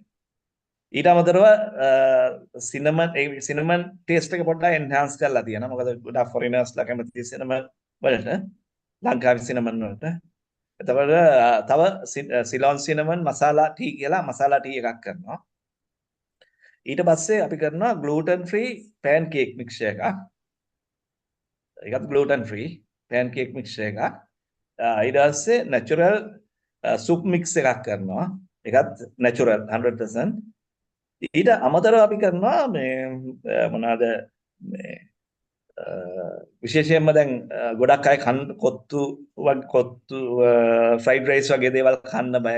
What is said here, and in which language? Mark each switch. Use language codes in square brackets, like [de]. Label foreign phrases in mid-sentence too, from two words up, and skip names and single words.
[si] ඊට අමතරව [en] cinnamon taste [si] එක පොඩ්ඩක් එන්හාන්ස් කරලා තියෙනවා. මොකද ගොඩක් ෆොරිනර්ස්ලා කැමති සිනමන් වලට ලංකාවේ සිනමන් වලට. එතකොට තව [en] Ceylon cinnamon masala tea [si] කියලා [en] masala tea [si] එකක් කරනවා. ඊට පස්සේ අපි කරනවා [en] gluten free pancake mixture [si] එකක්. ඒකත් [en] gluten free pancake mixture [si] එකක්. ඊට පස්සේ [en] natural soup mix [si] එකක් කරනවා. ඒකත් natural 100%. ඊට අමතරව අපි කරනවා මේ මොනවාද මේ විශේෂයෙන්ම දැන් ගොඩක් අය කොත්තු [en] fried rice [si] වගේ දේවල් කන්න බයයි.